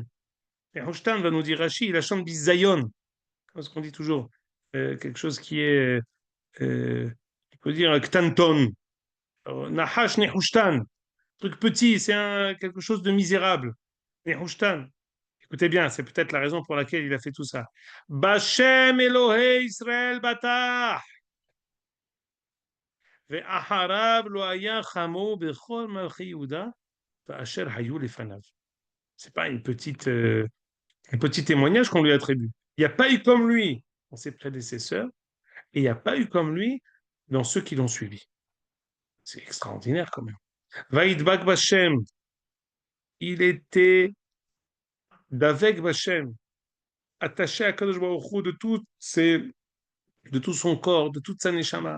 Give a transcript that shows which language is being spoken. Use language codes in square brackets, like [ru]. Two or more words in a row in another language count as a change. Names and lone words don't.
[fr] Nehushtan va nous dire Rashi, il a chanté Bizayon, comme ce qu'on dit toujours. Quelque chose qui est, on peut dire, Ktanton. [he] נחש נחושתן. [fr] Truc petit, c'est quelque chose de misérable. Nehushtan. Écoutez bien, c'est peut-être la raison pour laquelle il a fait tout ça. [he] בה' אלהי ישראל בטח. ואחריו לא היה כמוהו בכל מלכי יהודה ואשר היו לפניו. [fr] C'est pas un petit témoignage qu'on lui attribue. Il n'y a pas eu comme lui dans ses prédécesseurs et il n'y a pas eu comme lui dans ceux qui l'ont suivi. C'est extraordinaire quand même. [he] וידבק בה, [fr] il était d'avec Bashem, attaché à [he] קדוש ברוך הוא [fr] de tout son corps, de toute sa neshama.